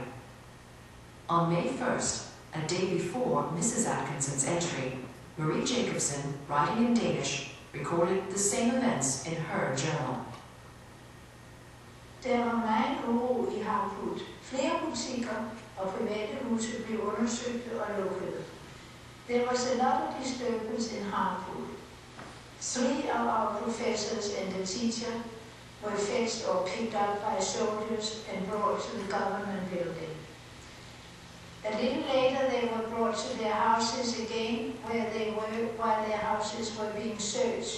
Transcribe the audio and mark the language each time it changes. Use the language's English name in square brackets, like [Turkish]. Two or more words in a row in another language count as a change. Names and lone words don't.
[English] On May 1st, a day before Mrs. Atkinson's entry, Marie Jacobson, writing in Danish, recorded the same events in her journal. [Danish] Der var meget uro i Harput. Flere butikker og private huse blev undersøgt og lukket. [English] There was a lot of disturbance in Harput. 3 of our professors and the teacher were fetched or picked up by soldiers and brought to the government building. A little later they were brought to their houses again, where they were while their houses were being searched.